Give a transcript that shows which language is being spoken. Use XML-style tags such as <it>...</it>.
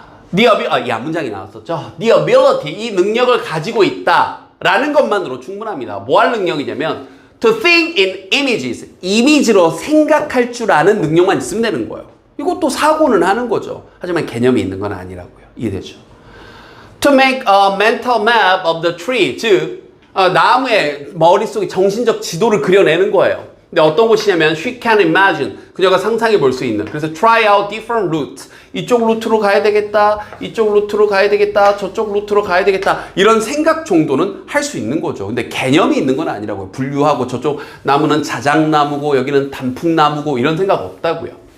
<ko>문장이 나왔었죠.</ko> <en>The ability,</en> <ko>이 능력을 가지고 있다라는 것만으로 충분합니다. 뭐 할 능력이냐면</ko> <en>to think in images,</en> <ko>이미지로 생각할 줄 아는 능력만 있으면 되는 거예요. 이것도 사고는 하는 거죠. 하지만 개념이 있는 건 아니라고요. 이해되죠?</ko> <en>To make a mental map of the tree,</en> <ko>즉 나무의 머릿속에 정신적 지도를 그려내는 거예요. 근데 어떤 곳이냐면</ko> <en>she can imagine</en> <ko>그녀가 상상해 볼 수 있는 그래서</ko> <en>try out different routes</en> <ko>이쪽 루트로 가야 되겠다 이쪽 루트로 가야 되겠다 저쪽 루트로 가야 되겠다 이런 생각 정도는 할 수 있는 거죠. 근데 개념이 있는 건 아니라고요. 분류하고 저쪽 나무는 자작나무고 여기는 단풍나무고 이런 생각 없다고요.</ko>